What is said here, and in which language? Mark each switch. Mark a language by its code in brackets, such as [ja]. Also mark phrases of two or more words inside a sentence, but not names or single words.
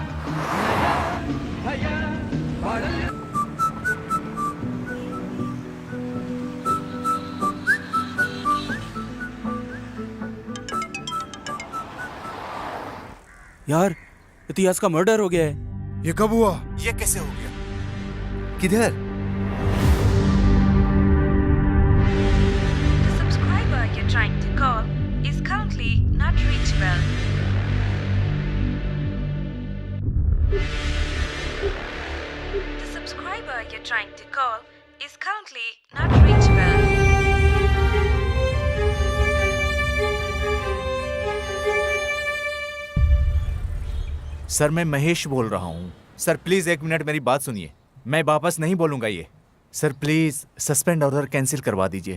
[kn] ಭಯ ಬಾಳಲಿ. [hi] यार, इतिहास का मर्डर हो गया है। ये कब हुआ? ये कैसे हो गया? किधर? [en] The subscriber you're trying to call is currently not reachable. The subscriber you're trying to call is currently not reachable. [hi] सर, मैं महेश बोल रहा हूँ। [en] sir please [hi] 1 मिनट मेरी बात सुनिए। मैं वापस नहीं बोलूंगा ये। [en] sir please suspend order cancel [hi] करवा दीजिए।